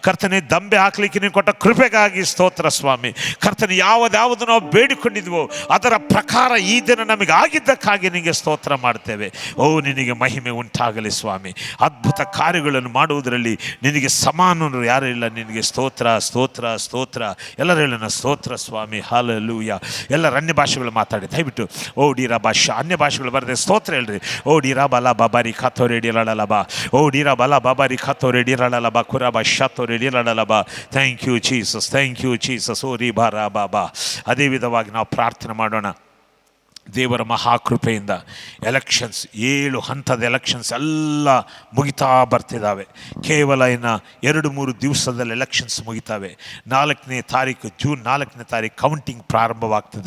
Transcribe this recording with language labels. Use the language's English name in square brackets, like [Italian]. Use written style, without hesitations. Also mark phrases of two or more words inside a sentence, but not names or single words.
[Kannada] ದಂಬೆ ಹಾಕಲಿಕ್ಕೆ ನೀನು ಕೊಟ್ಟ ಕೃಪೆಗಾಗಿ ಸ್ತೋತ್ರ ಸ್ವಾಮಿ. ಕರ್ತನೆ, ಯಾವುದ್ಯಾವುದು ನಾವು ಬೇಡಿಕೊಂಡು ಬೇಡಿಕೊಂಡಿದ್ವೋ ಅದರ ಪ್ರಕಾರ ಈ ದಿನ ನಮಗೆ ಆಗಿದ್ದಕ್ಕಾಗಿ ನಿನಗೆ ಸ್ತೋತ್ರ ಮಾಡ್ತೇವೆ. ಓ ನಿನಗೆ ಮಹಿಮೆ ಉಂಟಾಗಲಿ ಸ್ವಾಮಿ. ಅದ್ಭುತ ಕಾರ್ಯಗಳನ್ನು ಮಾಡುವುದರಲ್ಲಿ ನಿನಗೆ ಸಮಾನರು ಯಾರೂ ಇಲ್ಲ. ನಿನಗೆ ಸ್ತೋತ್ರ ಸ್ತೋತ್ರ ಸ್ತೋತ್ರ. ಎಲ್ಲರೂ ಹೇಳೋಣ ಸ್ತೋತ್ರ ಸ್ವಾಮಿ. ಹಾಲೆಲೂಯ. ಎಲ್ಲರ ಅನ್ಯ ಭಾಷೆಗಳು ಮಾತಾಡಿ ದಯವಿಟ್ಟು ಓ ಡಿರಾ ಭಾಷೆ ಅನ್ಯ ಭಾಷೆಗಳು ಬರದೆ ಸ್ತೋತ್ರ ಹೇಳ್ರಿ. ಓ ಡಿರಾ ಬಲ ಬಾಬಾರಿ ಖಾತೋ ರೆಡಿ ಲಡಲಬ. ಓ ಡಿರಾ ಬಲ ಬಾಬಾರಿ ಖಾತೋ ರೆಡಿ ಲಡಲಬ ಕುರಾಬ ಶಾತೋ ರೆಡಿ ಲಡಲಬ. [English] Thank you Jesus, thank you Jesus. ಓ ರಿ ಬಾರಾ ಬಾಬಾ. [Kannada] ಅದೇ ವಿಧವಾಗಿ ನಾವು ಪ್ರಾರ್ಥನೆ ಮಾಡೋಣ. ದೇವರ ಮಹಾಕೃಪೆಯಿಂದ ಎಲೆಕ್ಷನ್ಸ್ 7 ಹಂತದ ಎಲೆಕ್ಷನ್ಸ್ ಎಲ್ಲ ಮುಗಿತಾ ಬರ್ತಿದ್ದಾವೆ. ಕೇವಲ ಇನ್ನು 2-3 ದಿವಸದಲ್ಲಿ ಎಲೆಕ್ಷನ್ಸ್ ಮುಗಿತಾವೆ. 4ನೇ ತಾರೀಕು ಜೂನ್ 4ನೇ ತಾರೀಕು ಕೌಂಟಿಂಗ್ ಪ್ರಾರಂಭವಾಗ್ತದೆ.